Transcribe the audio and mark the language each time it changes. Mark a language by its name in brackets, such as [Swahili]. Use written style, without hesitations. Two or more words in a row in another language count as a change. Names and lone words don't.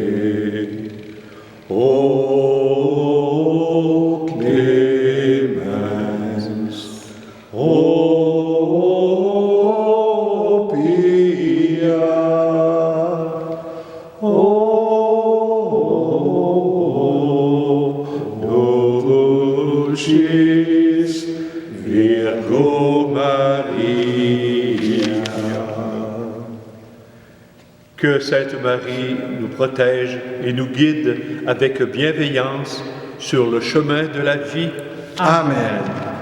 [Latin] O clemens, o pia, o dulcis Virgo Maria. [French] Que Sainte Marie nous protège et nous guide avec bienveillance sur le chemin de la vie. Amen.